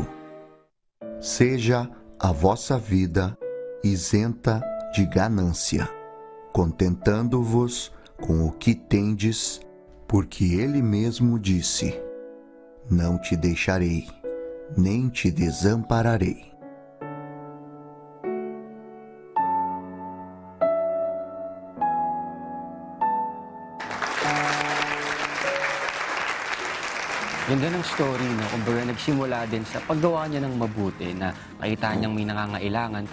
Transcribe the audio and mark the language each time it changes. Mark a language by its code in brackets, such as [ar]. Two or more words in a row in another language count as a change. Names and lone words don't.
[pt] Seja a vossa vida isenta de ganância, contentando-vos com o que tendes, porque ele mesmo disse: não te deixarei, nem te desampararei. [tl] Ganda ng story, no? Kumbaga nagsimula din sa paggawa niya ng mabuti na nakita niyang may nangangailangan.